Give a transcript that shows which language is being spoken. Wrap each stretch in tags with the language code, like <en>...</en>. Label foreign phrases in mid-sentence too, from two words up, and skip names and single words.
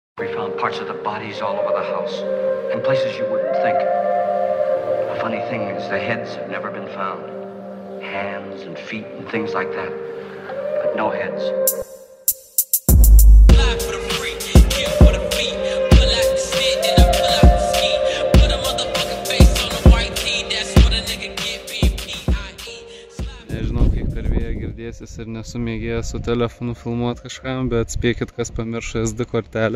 <en>We found parts of the bodies all over the house, in places you wouldn't think. The funny thing is the heads have never been found. Hands and feet and things like that, but no heads.</en> <lt>Nežinau, kiek per vėją girdėsis ir nesu mėgėjęs su telefonu filmuoti kažkam, bet spėkit, kas pamiršo SD kortelę.</lt>